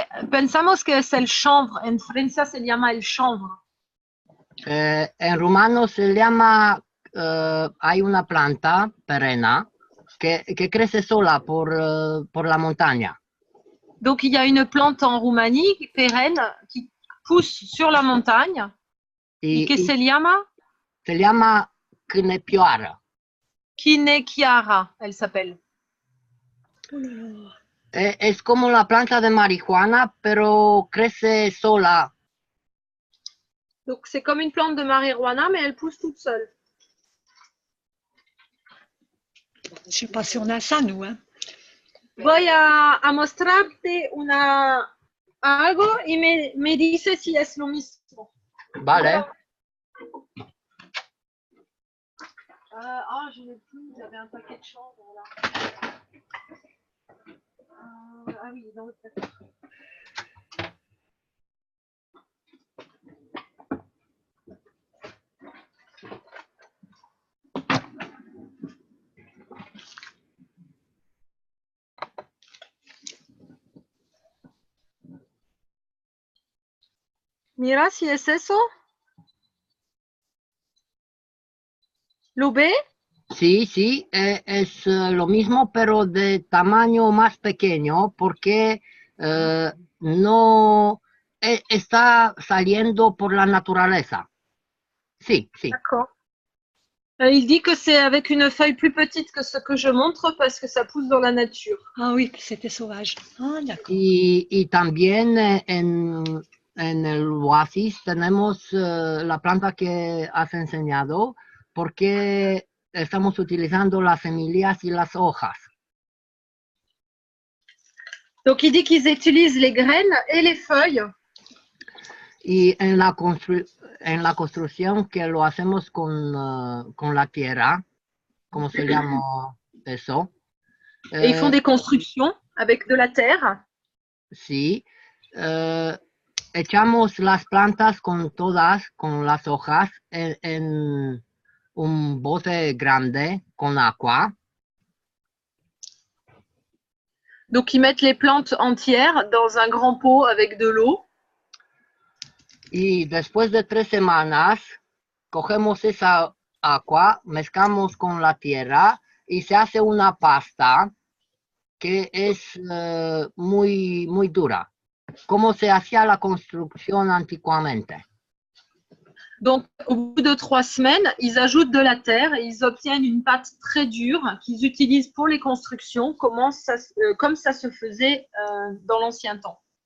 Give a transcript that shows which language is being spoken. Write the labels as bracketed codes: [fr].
[es] Pensamos que es el chanvre. En Francia se llama el chanvre. En rumano se llama, hay una planta perenne que crece sola por la montaña. [fr] Donc il y a une plante en Roumanie pérenne qui pousse sur la montagne. [es] Y, que se llama se llama Knepioara. [fr] Kinekiara, elle s'appelle. [es] Es como la planta de marihuana, pero crece sola. [fr] Donc c'est comme une plante de marijuana, mais elle pousse toute seule. Je ne sais pas si on a ça, nous. Hein. [es] Voy a mostrarte algo y me dice si es lo mismo. Vale. [fr] Je n'ai plus, j'avais un paquet de chanvre là. Ah oui, dans le paquet. [es] Mira si es eso. ¿Lo ve? Sí, es lo mismo, pero de tamaño más pequeño, porque no está saliendo por la naturaleza. Sí. [fr] D'accord. Il dit que c'est avec une feuille plus petite que ce que je montre parce que ça pousse dans la nature. Ah oui, c'était sauvage. Ah, d'accord. [es] Y también en el oasis tenemos la planta que has enseñado, porque estamos utilizando las semillas y las hojas. [fr] Donc il dit qu'ils utilisent les graines et les feuilles. [es] Y en la construcción que lo hacemos con la tierra, ¿cómo se llama eso? [fr] Et ils font des constructions avec de la terre. [es] Sí. Echamos las plantas con las hojas en un bote grande con agua. [fr] Donc ils mettent les plantes entières dans un grand pot avec de l'eau. [es] Y después de 3 semanas, cogemos esa agua, mezclamos con la tierra y se hace una pasta que es muy, muy dura. cómo se hacía la construcción antiguamente. [fr] Donc, au bout de 3 semaines, ils ajoutent de la terre et ils obtiennent une pâte très dure qu'ils utilisent pour les constructions, comme ça se faisait dans l'ancien temps.